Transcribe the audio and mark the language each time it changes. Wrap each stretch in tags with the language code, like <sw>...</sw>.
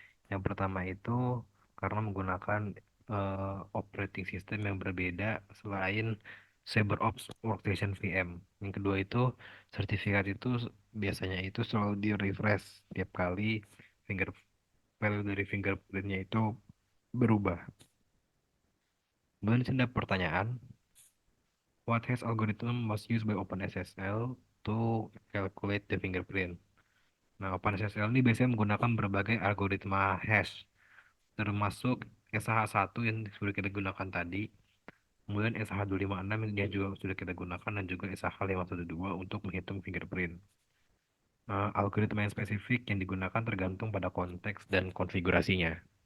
<id>Yang pertama itu karena menggunakan operating system yang berbeda selain CyberOps Workstation VM. Yang kedua itu sertifikat itu biasanya itu selalu di refresh tiap kali finger value dari fingerprintnya itu berubah. Kemudian di sini ada pertanyaan,</id> <en>what hash algorithm was used by OpenSSL to calculate the fingerprint?</en> <id>Nah, OpenSSL ini biasanya menggunakan berbagai algoritma hash, termasuk SH1 yang sudah kita gunakan tadi, kemudian SH256 yang juga sudah kita gunakan, dan juga SH512 untuk menghitung fingerprint. Algoritma yang spesifik yang digunakan tergantung pada konteks dan konfigurasinya.</id>